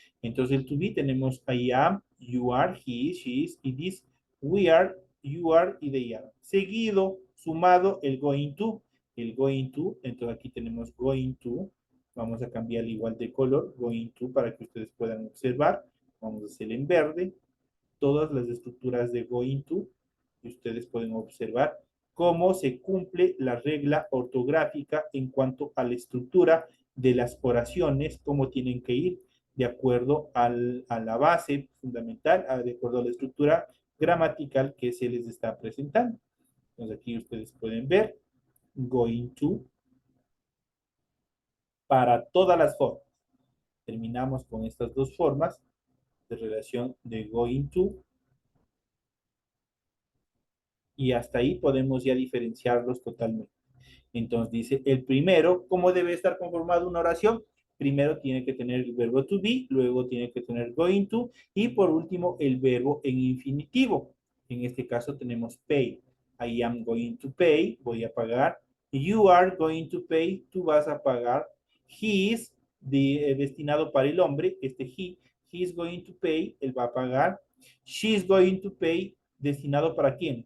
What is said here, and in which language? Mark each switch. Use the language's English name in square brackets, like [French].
[Spanish] Entonces el [English] to be [Spanish] tenemos [English] I am, you are, he is, she is, it is, we are, you are y they are. [Spanish] Seguido, sumado el going to. El going to, entonces aquí tenemos going to. Vamos a cambiar igual de color, going to, para que ustedes puedan observar. Vamos a hacer en verde todas las estructuras de going to y ustedes pueden observar cómo se cumple la regla ortográfica en cuanto a la estructura de las oraciones, cómo tienen que ir de acuerdo a la base fundamental, de acuerdo a la estructura gramatical que se les está presentando. Entonces aquí ustedes pueden ver going to para todas las formas. Terminamos con estas dos formas de relación de going to y hasta ahí podemos ya diferenciarlos totalmente. Entonces dice, el primero, ¿cómo debe estar conformada una oración? Primero tiene que tener el verbo to be, luego tiene que tener going to y por último el verbo en infinitivo. En este caso tenemos pay. [English] I am going to pay, [Spanish] voy a pagar. [English] You are going to pay, [Spanish] tú vas a pagar. He is, destinado para el hombre, [English] he is going to pay, [Spanish] él va a pagar. [English] She is going to pay, [Spanish] destinado para quién?